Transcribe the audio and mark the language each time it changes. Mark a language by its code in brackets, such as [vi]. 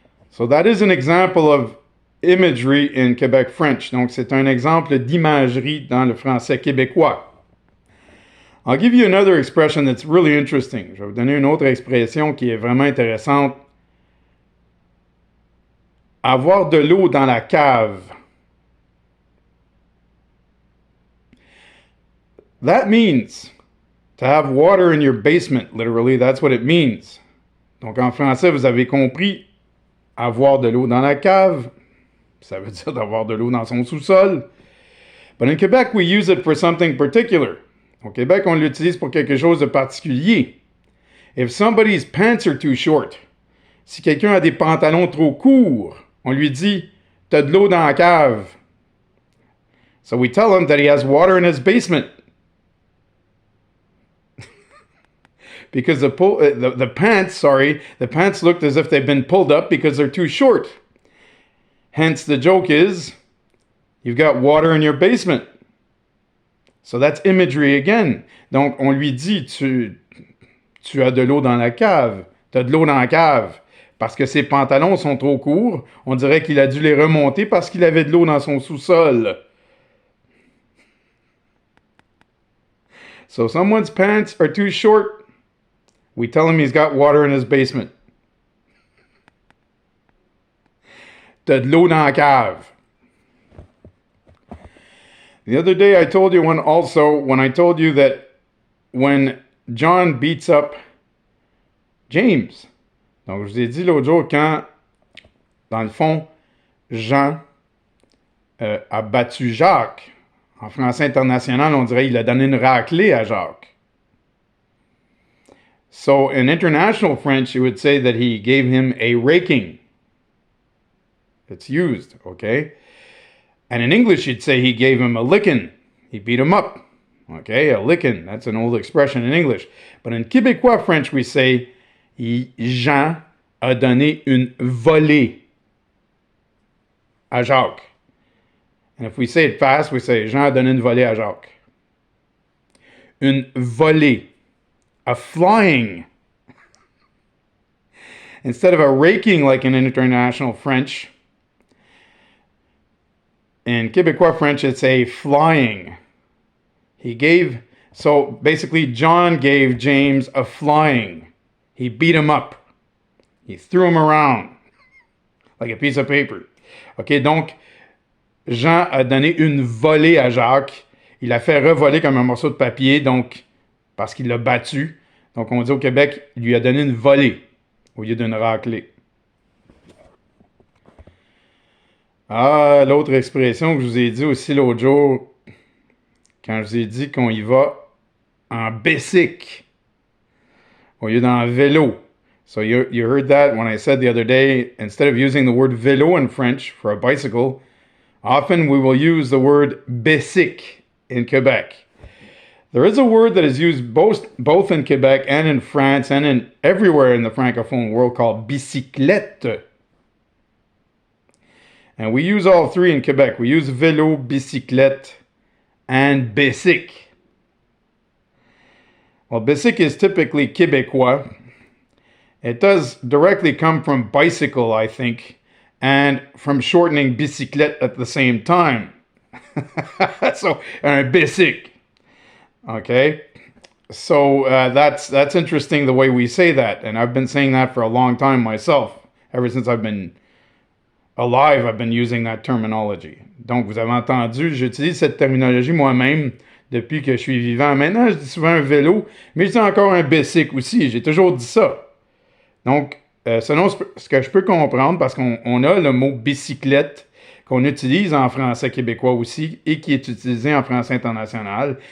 [en] So that is an example of imagery in Quebec French. [fr] Donc c'est un exemple d'imagerie dans le français québécois. [en] I'll give you another expression that's really interesting. [fr] Je vais vous donner une autre expression qui est vraiment intéressante. Avoir de l'eau dans la cave. [en] That means to have water in your basement, literally, that's what it means. [fr] Donc en français, vous avez compris, avoir de l'eau dans la cave, ça veut dire d'avoir de l'eau dans son sous-sol. [en] But in Quebec, we use it for something particular. [fr] Au Québec, on l'utilise pour quelque chose de particulier. [en] If somebody's pants are too short, [fr] si quelqu'un a des pantalons trop courts, on lui dit, t'as de l'eau dans la cave. [en] So we tell him that he has water in his basement. Because the pants looked as if they've been pulled up because they're too short. Hence, the joke is, you've got water in your basement. So that's imagery again. [fr] Donc, on lui dit, tu as de l'eau dans la cave. Tu as de l'eau dans la cave. Parce que ses pantalons sont trop courts, on dirait qu'il a dû les remonter parce qu'il avait de l'eau dans son sous-sol. [en] So, someone's pants are too short. We tell him he's got water in his basement. [fr] T'as de l'eau dans la cave. [en] The other day I told you when I told you that when John beats up James. [fr] Donc je vous ai dit l'autre jour quand, dans le fond, Jean a battu Jacques. En français international, on dirait qu'il a donné une raclée à Jacques. [en] So in international French, you would say that he gave him a raking. It's used, okay? And in English, you'd say he gave him a licking. He beat him up, okay? A licking, that's an old expression in English. But in Québécois French, we say [fr] Jean a donné une volée à Jacques. [en] And if we say it fast, we say [fr] Jean a donné une volée à Jacques. Une volée. [en] A flying. Instead of a raking like in international French, in Québécois French, it's a flying. So basically, John gave James a flying. He beat him up. He threw him around like a piece of paper. OK, donc, [fr] Jean a donné une volée à Jacques. Il l'a fait revoler comme un morceau de papier, donc, parce qu'il l'a battu. Donc, on dit au Québec, il lui a donné une volée au lieu d'une raclée. Ah, l'autre expression que je vous ai dit aussi l'autre jour, quand je vous ai dit qu'on y va en bicycle au lieu d'en vélo. [en] So you heard that when I said the other day, instead of using the word vélo in French for a bicycle, often we will use the word bicycle in Quebec. There is a word that is used both in Quebec and in France and in everywhere in the Francophone world called bicyclette. And we use all three in Quebec. We use vélo, bicyclette, and bicycle. Well, bicycle is typically Québécois. It does directly come from bicycle, I think, and from shortening bicyclette at the same time. So, un bicycle. Okay? So that's interesting the way we say that. And I've been saying that for a long time myself. Ever since I've been alive, I've been using that terminology. [fr] Donc, vous avez entendu, j'utilise cette terminologie moi-même depuis que je suis vivant. Maintenant, je dis souvent un vélo, mais je dis encore un bicycle aussi. J'ai toujours dit ça. Donc, selon ce que je peux comprendre, parce qu'on a le mot bicyclette qu'on utilise en français québécois aussi et qui est utilisé en français international.